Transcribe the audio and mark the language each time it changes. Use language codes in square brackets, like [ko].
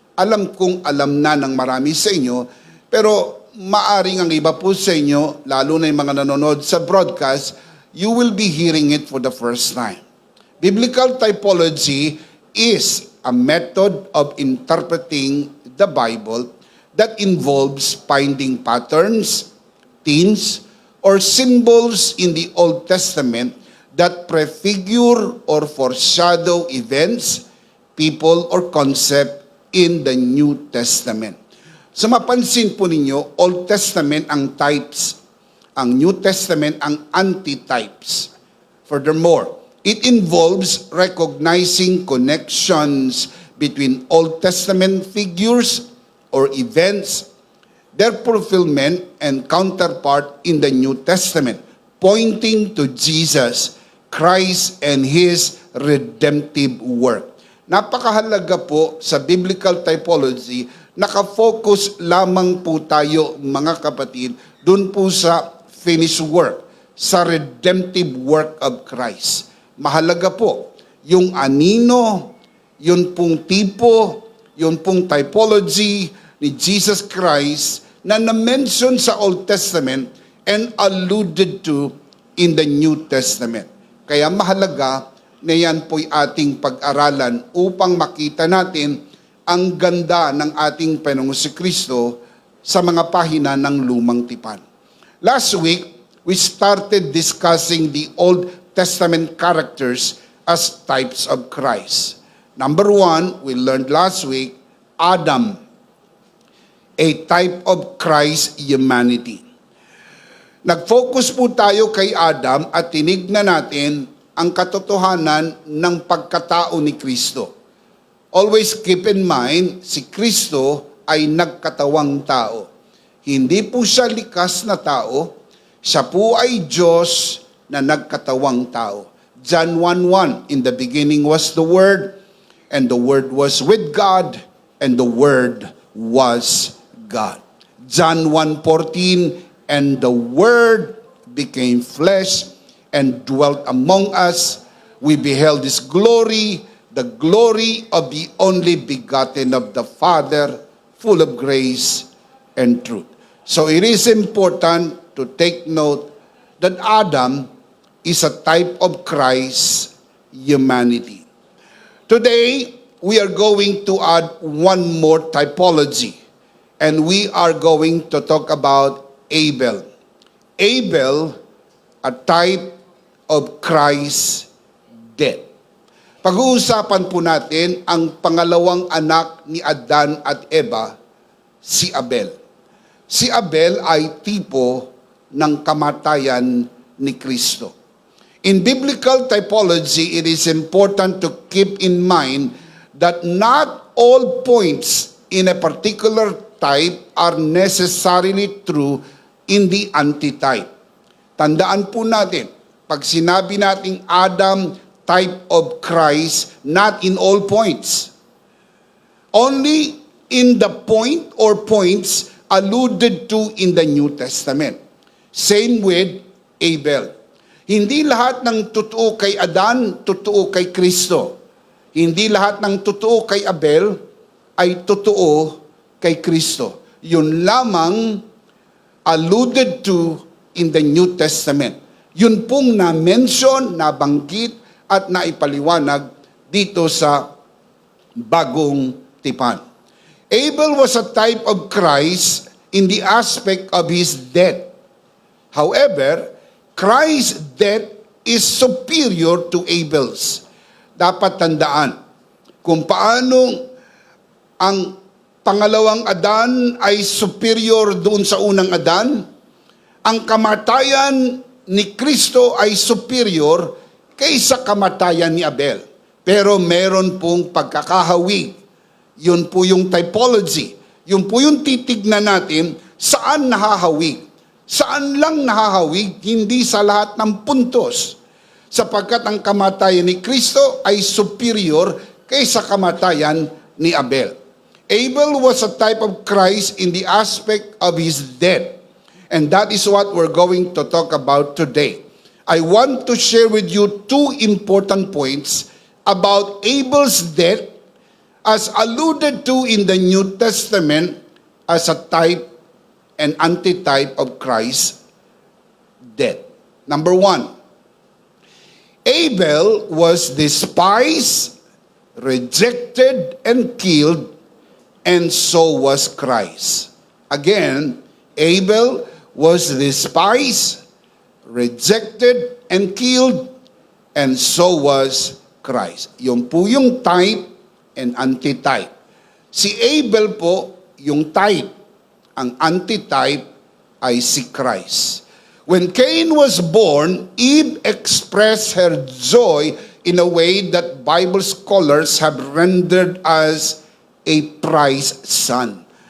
[tl] Alam kong alam na ng marami sa inyo, pero maaring ang iba po sa inyo, lalo na yung mga nanonood sa broadcast, [en] you will be hearing it for the first time. Biblical typology is a method of interpreting the Bible that involves finding patterns, themes, or symbols in the Old Testament that prefigure or foreshadow events, people, or concept in the New Testament. [tl] So mapansin po ninyo, Old Testament ang types, ang New Testament ang antitypes. [en] Furthermore, it involves recognizing connections between Old Testament figures or events, their fulfillment and counterpart in the New Testament, pointing to Jesus, Christ, and His redemptive work. [tl] Napakahalaga po sa biblical typology, nakafocus lamang po tayo mga kapatid, dun po sa finished work, sa [en] redemptive work of Christ. [tl] Mahalaga po, yung anino, yun pong tipo, yun pong typology ni Jesus Christ na na-mention sa Old Testament [en] and alluded to in the New Testament. [tl] Kaya mahalaga na yan po'y ating pag-aralan upang makita natin ang ganda ng ating Panginoong Kristo sa mga pahina ng Lumang Tipan. [en] Last week, we started discussing the Old Testament characters as types of Christ. Number one, we learned last week, Adam, a type of Christ humanity. [tl] Nag-focus po tayo kay Adam at tinignan natin ang katotohanan ng pagkatao ni Kristo. [en] Always keep in mind, [tl] si Kristo ay nagkatawang tao. Hindi po siya likas na tao, siya po ay Diyos na nagkatawang tao. [en] John 1:1, in the beginning was the Word, and the Word was with God, and the Word was God. John 1:14, and the Word became flesh and dwelt among us. We beheld His glory, the glory of the only begotten of the Father, full of grace and truth. So it is important to take note that Adam is a type of Christ humanity. Today, we are going to add one more typology, and we are going to talk about Abel. Abel, a type of Christ's death. [tl] Pag-uusapan po natin ang pangalawang anak ni Adan at Eva, si Abel. Si Abel ay tipo ng kamatayan ni Kristo. [en] In biblical typology, it is important to keep in mind that not all points in a particular type are necessarily true in the antitype. [tl] Tandaan po natin, pag sinabi nating [en] Adam, type of Christ, not in all points. Only in the point or points alluded to in the New Testament. Same with Abel. [tl] Hindi lahat ng totoo kay Adan, totoo kay Kristo. Hindi lahat ng totoo kay Abel ay totoo kay Kristo. Yun lamang [en] alluded to in the New Testament. [tl] Yun pong na-mention, nabanggit, at naipaliwanag dito sa Bagong Tipan. [en] Abel was a type of Christ in the aspect of his death. However, Christ's death is superior to Abel's. [tl] Dapat tandaan kung paano ang pangalawang Adan ay superior doon sa unang Adan, ang kamatayan ni Kristo ay superior kaysa kamatayan ni Abel. Pero meron pong pagkakahawig. Yun po yung typology. Yun po yung titignan natin saan nahahawig. Saan lang nahahawig, hindi sa lahat ng puntos. Sapagkat ang kamatayan ni Kristo ay superior kaysa kamatayan ni Abel. [en] Abel was a type of Christ in the aspect of his death. And that is what we're going to talk about today. I want to share with you two important points about Abel's death as alluded to in the New Testament as a type and antitype of Christ's death. Number one, Abel was despised, rejected, and killed, and so was Christ. Again, Abel was despised, rejected, and killed, and so was Christ. [tl] Yung po yung type and antitype. Si Abel po, yung type. Ang antitype ay si Christ. [en] When Cain was born, Eve expressed her joy in a way that Bible scholars have rendered as a prized son.